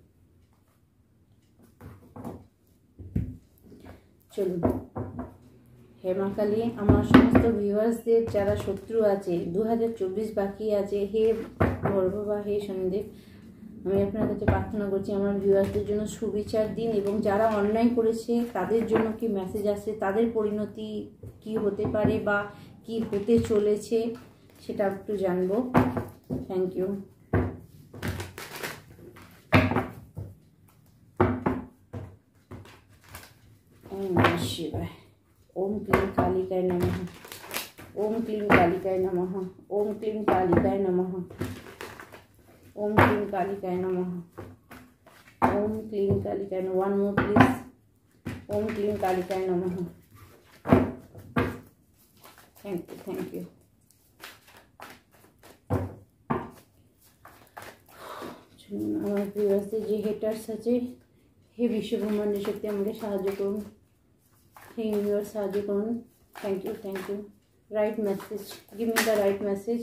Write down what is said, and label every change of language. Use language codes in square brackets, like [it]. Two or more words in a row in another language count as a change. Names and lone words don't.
[bn] চলুন হে মা কালী, আমার সমস্ত ভিউয়ার্সদের যারা শত্রু আছে, 2024 বাকি আছে, হে ভোরবাবা, হে শনিদেব, আমি আপনার কাছে প্রার্থনা করছি আমার ভিউয়ার্সদের জন্য সুবিচার দিন, এবং যারা অন্যায় করেছে তাদের জন্য কি মেসেজ আসছে, তাদের পরিণতি কি হতে পারে বা কি হতে চলেছে সেটা একটু জানবো। [en] thank you. [sa] ओम नमः शिवाय। ओम क्लीं कालिकाय नमः। ओम क्लीं कालिकाय नमः। ओम क्लीं कालिकाय नमः। ओम क्लीं कालिकाय नमः। ओम क्लीं कालिकाय नमः। [en] one more please. [sa] ओम क्लीं कालिकाय नमः। [en] thank you, thank you. [bn] আমার ভিউয়ার্সদের যে হেটার্স আছে, হে বিশ্বব্রহ্মাণ্ডের শক্তি আমাকে সাহায্য করুন, হে ইউনিভার্স সাহায্য করুন। [en] Thank you, thank you. Right message, give me the right message.